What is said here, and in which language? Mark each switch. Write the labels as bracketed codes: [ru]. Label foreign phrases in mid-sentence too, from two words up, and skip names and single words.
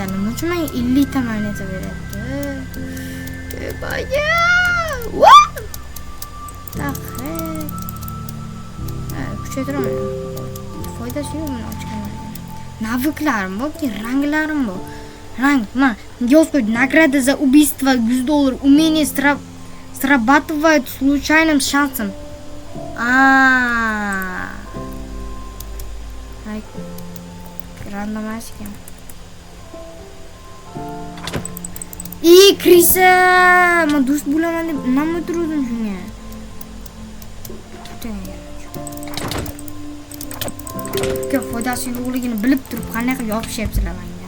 [uz] Nima uchun menga 50 ta moneta beryapti? Tövbaya. Kuchaytiraman. Foydasi yo'q buni ochganlar. Naviklarim bor, ranglarim bor. Rang, mana yoz qo'ydi. [ru] Награда за убийство $100. Умение срабатывает случайным шансом. [uz] Ay. Randomize ekan. Krisa, men do'st bo'laman deb nima turdim shunga? Ko'p foydasi yo'qligini bilib turib qanday qilib yopishyapsizlar menga.